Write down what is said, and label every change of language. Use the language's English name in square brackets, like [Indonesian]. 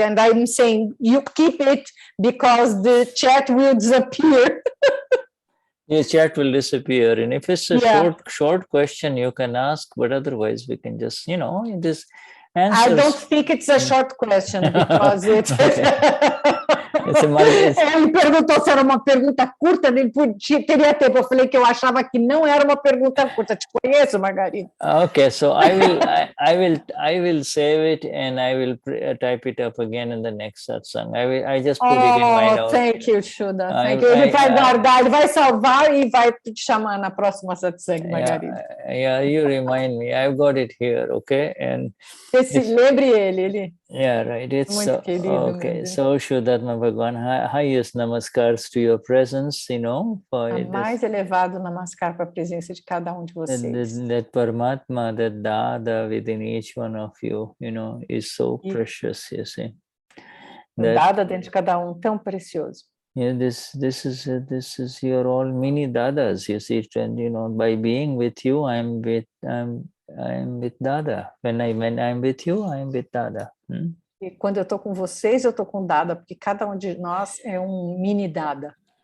[English] And I'm saying, you keep it because the chat will disappear. Your chat will disappear, and if it's a short question, you can ask, but otherwise we can just, just answer. I don't think it's a short question because it's. [Portuguese] Ele perguntou se era uma pergunta curta, nem teria tempo. Eu falei que eu achava que não era uma pergunta curta. Te conheço, Margarida. [English] Okay, so I will save it and I will type it up again in the next satsang. I just put it in my notes. Thank you, Shuddha. Thank you. [Portuguese] Ele vai guardar, ele vai salvar e vai te chamar na próxima satsang, Margarida. [English] Yeah, you remind me. I've got it here, okay? And [Portuguese] lembre ele. [English] Yeah, right. It's [Portuguese] muito querido. [English] Okay. So Vishuddhatma Bhagavan, highest namaskars to your presence, for [Portuguese] mais elevado namaskar para a presença de cada de vocês. [English] That Paramatma, that Dada within each one of you, is so precious, you see. [Portuguese] Dada dentro de cada tão precioso. [English] Yeah, this is your all mini dadas, you see, and by being with you, I'm with Dada. When I'm with you, I'm with Dada. [Portuguese] E quando eu estou com vocês, eu estou com Dada, porque cada de nós é mini Dada.